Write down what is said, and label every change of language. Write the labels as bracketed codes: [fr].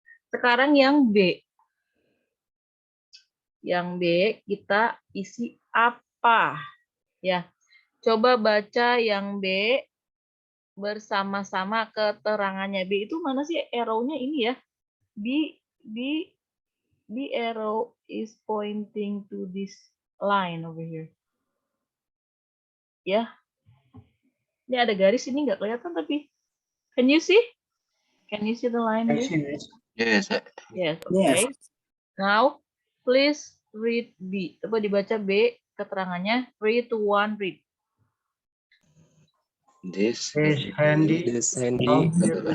[id] Sekarang yang B. Yang B kita isi apa? Ya. Coba baca yang B bersama-sama keterangannya. B itu mana sih arrow-nya ini ya? [en] B arrow is pointing to this line over here. [id] Ya. Ini ada garis, ini nggak kelihatan tapi. [en] Can you see? Can you see the line here? Yes. Yes, okay. Yes. Now, please read B. [id] Coba dibaca B keterangannya. [en] 3, 2, 1, read. This is handy. This handy Help you to